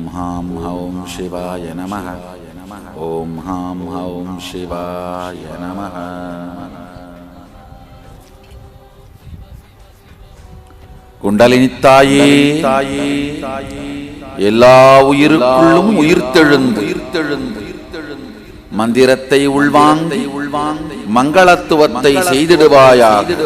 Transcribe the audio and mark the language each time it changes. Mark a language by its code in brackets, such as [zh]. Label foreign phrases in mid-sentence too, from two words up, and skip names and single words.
[sa] हां हौं शिवाय नमः ओम हां हौं शिवाय नमः [ta] குண்டலினி தாயே எல்லா உயிருக்குள்ளும் உயிர்த்தெழுந்து மந்திரத்தை உள்வாங்கி மங்களத்துவத்தை செய்திடுவாயாக.